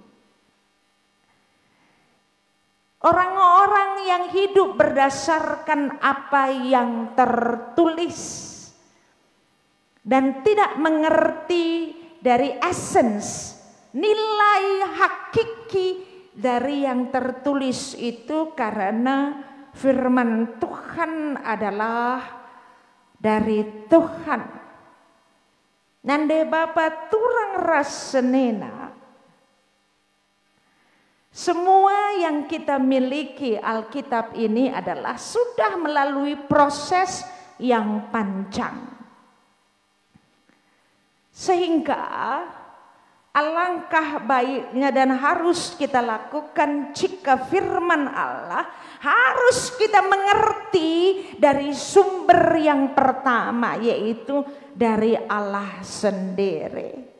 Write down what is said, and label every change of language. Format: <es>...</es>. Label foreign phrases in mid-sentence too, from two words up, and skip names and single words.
<id>Orang-orang yang hidup berdasarkan apa yang tertulis dan tidak mengerti dari essence, nilai hakiki dari yang tertulis itu, karena firman Tuhan adalah dari Tuhan.</id> <btx>Nande Bapa turang rasenena.</btx> <id>Semua yang kita miliki Alkitab ini adalah sudah melalui proses yang panjang. Sehingga alangkah baiknya dan harus kita lakukan jika firman Allah harus kita mengerti dari sumber yang pertama, yaitu dari Allah sendiri.</id>